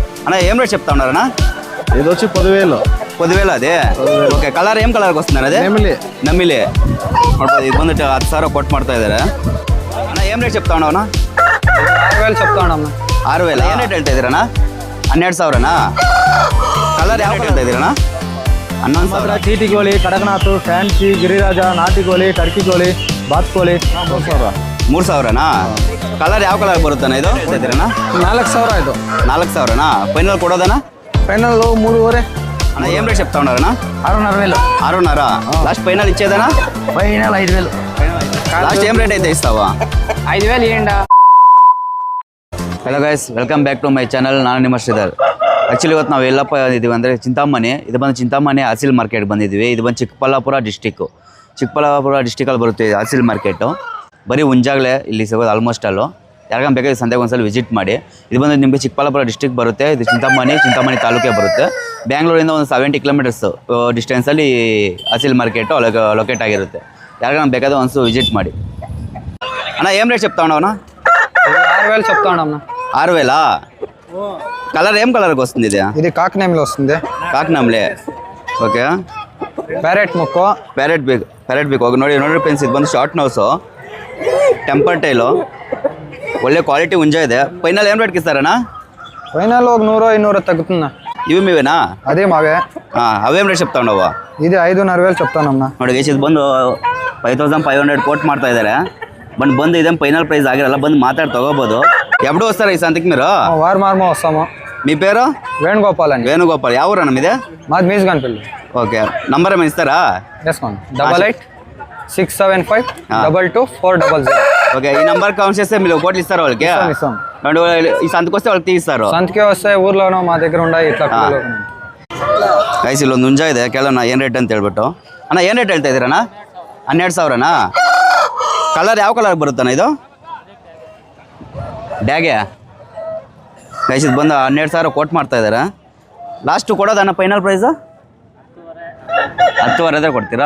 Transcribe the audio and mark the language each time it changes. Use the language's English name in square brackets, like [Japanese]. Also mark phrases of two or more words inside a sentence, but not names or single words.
[Telugu] అన్న ఏం రేట్ చెప్తా ఉన్నారన్నా? ఇది వచ్చి 10,000. 10,000 అది. [Kannada] ಓಕೆ, ಕಲರ್ ಏನ್ ಕಲರ್ ವಸ್ತುನ ಅದೇ? ನಮ್ಮಿಲಿ ನೋಡ್ಬೋದು. ಇದು ಬಂದು 10,000 ಕೊಟ್ಟು ಮಾಡ್ತಾ ಇದ್ದಾರೆ ಅಣ್ಣ. ಏನ್ ರೇಟ್ [Telugu] చెప్తా ఉన్నావు అన్న? 6,000 చెప్తా ఉన్నాం. [Kannada] 6,000 ಏನ್ ರೇಟ್ ಹೇಳ್ತಾ ಇದ್ದೀರಣ್ಣ? 12,000ನಾ? ಕಲರ್ ಯಾವ ಹೇಳ್ತಾ ಇದ್ದೀರಣ್ಣ? 11,000. ಚೀಟಿ ಕೋಳಿ, ಕಡಕನಾಥ್, ಫ್ಯಾನ್ಸಿ, ಗಿರಿರಾಜ, ನಾಟಿ ಕೋಳಿ, ಟರ್ಕಿ ಕೋಳಿ, ಬಾತ್ ಕೋಳಿ 3,000. 3,000ನಾ? ಕಲರ್ ಯಾವ ಕಲರ್ ಬರುತ್ತಾನ ಇದು ಹೇಳ್ತಾ ಇದ್ದೀರಣ್ಣ? 4,000 ಇದು. 4,000ನಾ? ಫೈನಲ್ ಕೊಡೋದಣ್ಣ? [Telugu] ఫైనల్ 3,500. అన్న ఏం రేట్ చెప్తా ఉన్నారన్నా? 6,500. 6,500. [English] last final [Telugu] ఇచ్చేదనా? ఫైనల్ 5,000. లాస్ట్ ఏం రేట్ అయితే ఇస్తావా? 5,000 ఇవ్వండి. [English] hello guys, welcome back to my channel. [Kannada] ನಾನು ನಿಮ್ಮ ಶ್ರೀಧರ್. ಆ್ಯಕ್ಚುಲಿ ಇವತ್ತು ನಾವು ಎಲ್ಲಪ್ಪ ಇದ್ದೀವಿ ಅಂದರೆ ಚಿಂತಾಮಣಿ. ಇದು ಬಂದು ಚಿಂತಾಮಣಿ ಆಸಿಲ್ ಮಾರ್ಕೆಟ್ ಬಂದಿದ್ದೀವಿ. ಇದು ಬಂದು ಚಿಕ್ಕಬಳ್ಳಾಪುರ ಡಿಸ್ಟಿಕಲ್ಲಿ ಬರುತ್ತೆ ಆಸಿಲ್ ಮಾರ್ಕೆಟು. ಬರೀ ಮುಂಜಾಗಲೇ ಇಲ್ಲಿ ಸಿಗೋದು ಆಲ್ಮೋಸ್ಟ್ ಅಲ್ಲೂ. ಯಾರಿಗಾನ ಬೇಕಾದ್ರೆ ಸಂತೆಗೆ ಒಂದ್ಸಲ ವಿಸಿಟ್ ಮಾಡಿ. ಇದು ಬಂದು ನಿಮಗೆ ಚಿಕ್ಕಬಳ್ಳಾಪುರ ಡಿಸ್ಟಿಕ್ ಬರುತ್ತೆ. ಇದು ಚಿಂತಾಮಣಿ ತಾಲೂಕೇ ಬರುತ್ತೆ. ಬ್ಯಾಂಗ್ಳೂರಿಂದ ಒಂದು 70 ಕಿಲೋಮೀಟರ್ಸ್ ಡಿಸ್ಟೆನ್ಸಲ್ಲಿ ಆಸಿಲ್ ಮಾರ್ಕೆಟು ಲೊಕೇಟ್ ಆಗಿರುತ್ತೆ. ಯಾರಿಗಾನ ಬೇಕಾದ್ರೆ ಒಂದ್ಸಲ ವಿಸಿಟ್ ಮಾಡಿ. [Telugu] అన్న ఏం రేట్ చెప్తా ఉన్నావు? 6,000 చెప్తా ఉన్నాం. 6,000. కలర్ ఏం కలర్కి వస్తుంది ఇది? ఇది కాకినామలో వస్తుంది. [Kannada] ಕಾಕ್ನಮ್ಲೆ. ಓಕೆ, ಪ್ಯಾರೆಟ್ ಮುಕ್ಕು, ಪ್ಯಾರೆಟ್ ಬೇಕು. ನೋಡಿ ಫ್ರೆಂಡ್ಸ್, ಇದು ಬಂದು [English] short nose, temper tail, [Kannada] ಒಳ್ಳೆ ಕ್ವಾಲಿಟಿ ಹುಂಜ ಇದೆ. ಫೈನಲ್ ಏನು ರೇಟ್ಗೆ ಇస్తారಣ್ಣ? [Telugu] ఫైనల్ ఒక 100-200 తగ్గుతుందా? ఇవి మీవేనా? అదే మావే. అవేం రేట్ చెప్తా ఉన్నావు? ఇది 5,500 చెప్తానమ్మా. [Kannada] ನೋಡಿ ಗೈಸ್, ಇದು ಬಂದು 5,500 కోట్ ಮಾಡ್ತಾ ಇದ್ದಾರೆ. ಬಂದು ಇದೇನು ಫೈನಲ್ ప్రైస్ ಆಗಿರಲ್ಲ. ಬಂದು [Telugu] మాట్లాడి తగ్గబోదు. ఎప్పుడు వస్తారా ఈ సంతకి మీరు? వారమారమో వస్తాము. మీ పేరు? వేణుగోపాల్ అండి. వేణుగోపాల్. ಯಾವ ఊరన్నా మీదే? మాది మీజగానపల్లి. ఓకే, నంబర్ ఏమైనా ఇస్తారా? వేసుకోండి. 88-675-22400. ఓకే, ఈ నంబర్ కౌంట్ చేస్తే మీరు కోట్లు ఇస్తారు వాళ్ళకి? ఇస్తాం. ఈ సంతకు వస్తే వాళ్ళకి తీస్తారు. సంతకే వస్తే ఊర్లోనో మా దగ్గర ఉండాయి ఇట్లా. [Kannada] ಗೈಸ್, ಇಲ್ಲೊಂದು ಹುಂಜ ಇದೆ. ಕೇಳೋಣ ಏನು ರೇಟ್ ಅಂತ ಹೇಳ್ಬಿಟ್ಟು. ಅಣ್ಣ ಏನು ರೇಟ್ ಹೇಳ್ತಾ ಇದ್ದೀರಣ್ಣ? 12,000ನಾ? ಕಲರ್ ಯಾವ ಕಲರ್ ಬರುತ್ತಣ್ಣ ಇದು? ಡ್ಯಾಗೆ. ಗೈಸ್, ಇದು ಬಂದು 12,000 ಕೋಟ್ ಮಾಡ್ತಾ ಇದ್ದಾರೆ. ಲಾಸ್ಟು ಕೊಡೋದಣ್ಣ [English] final price? [Kannada] 10,500 ಕೊಡ್ತೀರಾ?